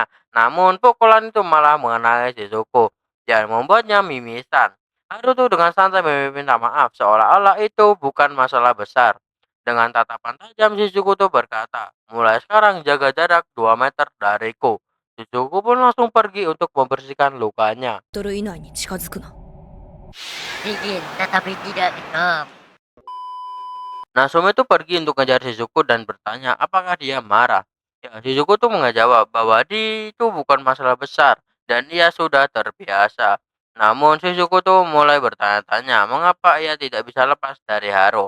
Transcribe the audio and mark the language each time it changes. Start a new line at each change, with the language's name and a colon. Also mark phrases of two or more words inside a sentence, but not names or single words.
Indonesian: Namun pukulan itu malah mengenai Shizuku dan membuatnya mimisan. Haru tuh dengan santai meminta maaf seolah-olah itu bukan masalah besar. Dengan tatapan tajam Shizuku tuh berkata, mulai sekarang jaga jarak 2 meter dariku. Shizuku pun langsung pergi untuk membersihkan lukanya.
Japanese: トル以内に近づくな。
Indonesian: Dingin, tetapi tidak hitam. Natsume itu pergi untuk ngejar Shizuku dan bertanya apakah dia marah. Ya, Shizuku tuh menjawab bahwa itu bukan masalah besar dan ia sudah terbiasa. Namun Shizuku tuh mulai bertanya-tanya mengapa ia tidak bisa lepas dari Haru.